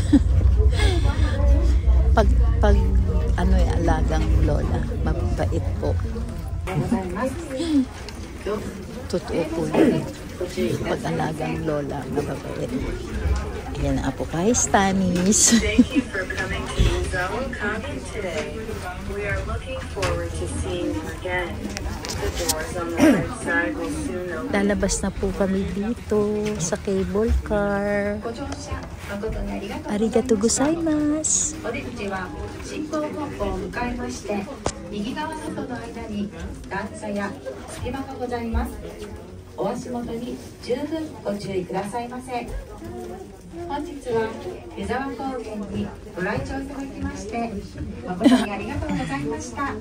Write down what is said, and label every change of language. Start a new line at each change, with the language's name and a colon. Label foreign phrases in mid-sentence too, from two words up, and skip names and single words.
Filipino: pag ano yung alagang lola, mabait po. Totoo po yun. Pag alagang lola, mabait. Ayan na po kay Stanis.
English: Thank you for coming to Zone Kangen today. We are looking forward to seeing you again. The doors on the right side will soon open.
Filipino: Lalabas na po kami dito sa cable car.
Japanese: ありがとうございます. お出口は進行方向を向かいまして右側の戸の間に段差や隙間がございます。お足元に十分ご注意くださいませ。本日は湯沢高原にご来場いただきまして誠にありがとうございました。